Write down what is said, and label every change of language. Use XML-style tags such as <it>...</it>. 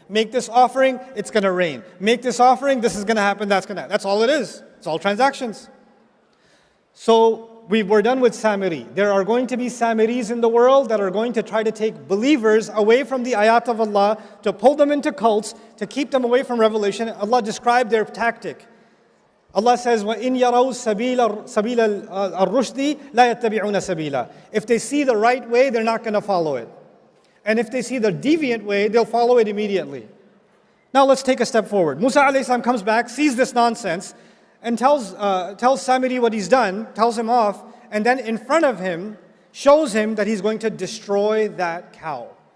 <en>Make this offering, it's going to rain. Make this offering, this is going to happen, that's going to happen. That's all it is. It's all transactions. So we're done with Samiri. There are going to be Samiris in the world that are going to try to take believers away from the ayat of Allah, to pull them into cults, to keep them away from revelation. Allah described their tactic. Allah says,</en> <ar>وَإِنْ يَرَوْا سَبِيلَ الرُّشْدِ لَا يَتَّبِعُونَ سَبِيلًا.</ar> <en>If they see the right way, they're not going to follow it. And if they see the deviant way, they'll follow it immediately. Now let's take a step forward. Musa alayhi salam comes back, sees this nonsense, and tells Samiri what he's done, tells him off, and then in front of him, shows him that he's going to destroy that cow.</en>